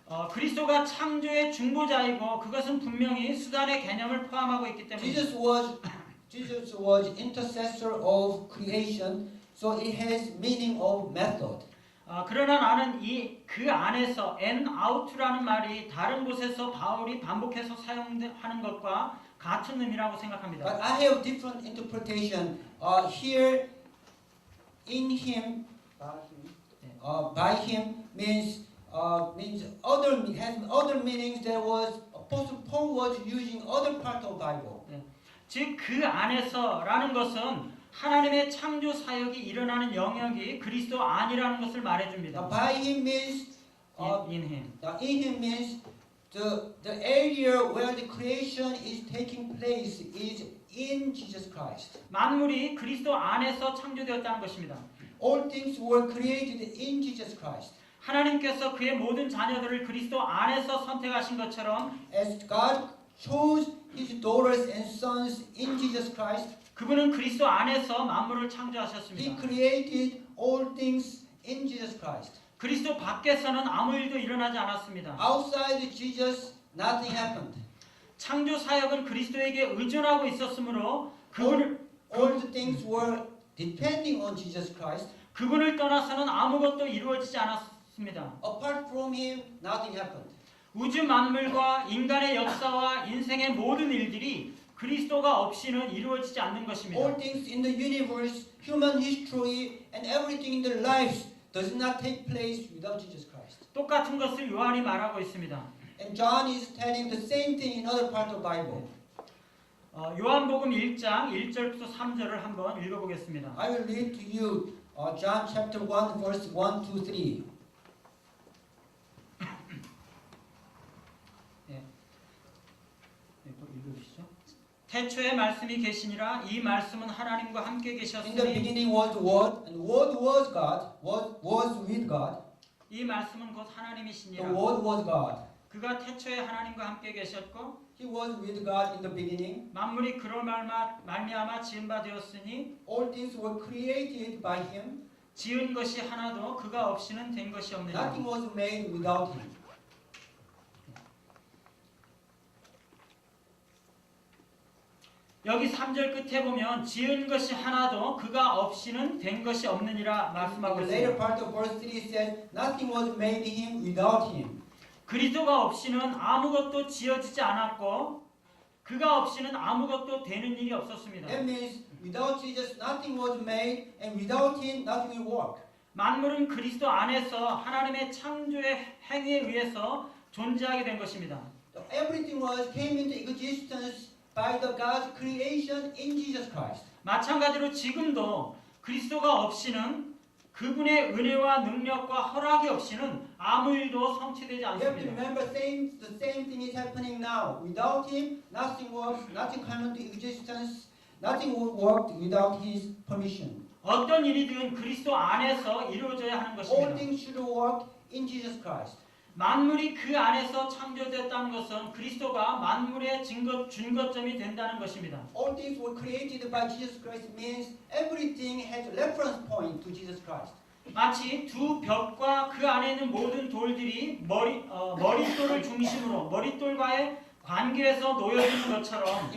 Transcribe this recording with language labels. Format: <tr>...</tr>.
<ko>그리스도가 창조의 중보자이고 그것은 분명히 수단의 개념을 포함하고 있기 때문입니다.</ko> <en>Jesus was intercessor of creation, so it has meaning of method.</en> <ko>그러나 나는 그 안에서</ko> <en>and out</en> <ko>라는 말이 다른 곳에서 바울이 반복해서 사용하는 것과 같은 의미라고 생각합니다.</ko> <en>But I have different interpretation. Here, in him, by him means has other meanings. That was Apostle Paul was using other part of Bible.</en> <ko>즉 그 안에서라는 것은 하나님의 창조 사역이 일어나는 영역이 그리스도 안이라는 것을 말해줍니다.</ko> <en>By him means in him. in him means the area where the creation is taking place is in Jesus Christ.</en> <ko>만물이 그리스도 안에서 창조되었다는 것입니다.</ko> <en>All things were created in Jesus Christ.</en> <ko>하나님께서 그의 모든 자녀들을 그리스도 안에서 선택하신 것처럼</ko> <en>As God chose his daughters and sons in Jesus Christ,</en> <ko>그분은 그리스도 안에서 만물을</ko> <en>he</en> <ko>창조하셨습니다.</ko> <en>created all things in Jesus Christ.</en> <ko>그리스도 밖에서는 아무 일도 일어나지 않았습니다.</ko> <en>Outside Jesus, nothing happened.</en> <ko>창조 사역은 그리스도에게 의존하고 있었으므로</ko> <en>All the things were depending on Jesus Christ.</en> <ko>그분을 떠나서는 아무것도 이루어지지 않았습니다.</ko> <en>Apart from him, nothing happened.</en> <ko>우주 만물과 인간의 역사와 인생의 모든 일들이 그리스도가 없이는 이루어지지 않는 것입니다.</ko> <en>All things in the universe, human history, and everything in their lives does not take place without Jesus Christ.</en> <ko>똑같은 것을 요한이 말하고 있습니다.</ko> <en>And John is telling the same thing in other part of the Bible.</en> <ko>요한복음 1장 1절부터 3절을 한번 읽어보겠습니다.</ko> <en>I will read to you John chapter 1 verse 1 to 3.</en> <ko>읽어주시죠. 태초에 말씀이 계시니라 이 말씀은 하나님과 함께</ko> <en>In the</en> <ko>계셨으니</ko> <en>beginning was the Word, and the Word was God, was with God.</en> <ko>이 말씀은 곧</ko> <en>The</en> <ko>하나님이시니라.</ko> <en>Word was God.</en> <ko>그가 태초에 하나님과 함께 계셨고</ko> <en>He was with God in the beginning.</en> <ko>만물이 그로 말미암아 지은 바 되었으니</ko> <en>All things were created by Him.</en> <ko>지은 것이 하나도 그가 없이는 된 것이 없느니라.</ko> <en>Nothing was made without Him.</en> <ko>여기 3절 끝에 보면 지은 것이 하나도 그가 없이는 된 것이 없느니라</ko> <en>In</en> <ko>말씀하고</ko> <en>the later</en> <ko>있습니다.</ko> <en>part of verse 3 it says, nothing was made in Him without Him.</en> <ko>그리스도가 없이는 아무것도 지어지지 않았고 그가 없이는 아무것도 되는 일이 없었습니다.</ko> <en>That means without Jesus nothing was made, and without Him nothing will work.</en> <ko>만물은 그리스도 안에서 하나님의 창조의 행위에 의해서 존재하게 된 것입니다.</ko> <en>Everything came into existence by the God's creation in Jesus Christ.</en> <ko>마찬가지로 지금도 그리스도가 없이는 그분의 은혜와 능력과 허락이 없이는 아무 일도 성취되지</ko> <en>You have to</en> <ko>않습니다.</ko> <en>remember the same thing is happening now. Without Him, nothing works, nothing comes into existence, nothing will work without His permission.</en> <ko>어떤 일이든 그리스도 안에서 이루어져야 하는</ko> <en>All</en> <ko>것입니다.</ko> <en>things should work in Jesus Christ.</en> <ko>만물이 그 안에서 창조됐다는 것은 그리스도가 만물의 준거점이 된다는 것입니다.</ko> <en>All things were created by Jesus Christ means everything has a reference point to Jesus Christ.</en> <ko>마치 두 벽과 그 안에 있는 모든 돌들이 머릿돌을 중심으로 머릿돌과의 관계에서 놓여지는 것처럼</ko>